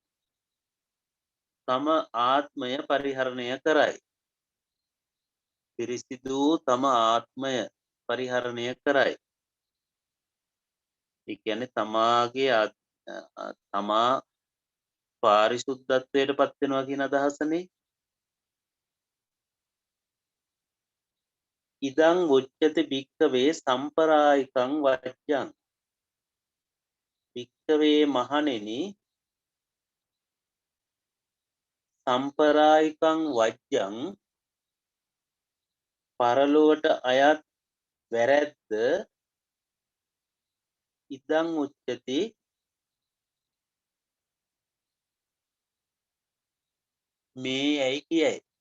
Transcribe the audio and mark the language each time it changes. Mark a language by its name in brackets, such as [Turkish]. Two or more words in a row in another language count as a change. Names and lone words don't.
[Sinhala] තම ආත්මය පරිහරණය කරයි පිරිසිදු වූ තම ආත්මය පරිහරණය කරයි ඒ කියන්නේ තමාගේ තමා පාරිශුද්ධත්වයට පත් වෙනවා කියන අදහසනේ. [Pali] ඉදං උච්චති භික්ඛවේ සම්පරායිකං වජ්ජං භික්ඛවේ මහණෙනි සම්පරායිකං වජ්ජං [Sinhala] පරලොවට අයත් වැරැද්ද [Pali] ඉදං උච්චති [Sinhala] මේ යැයි කියයි.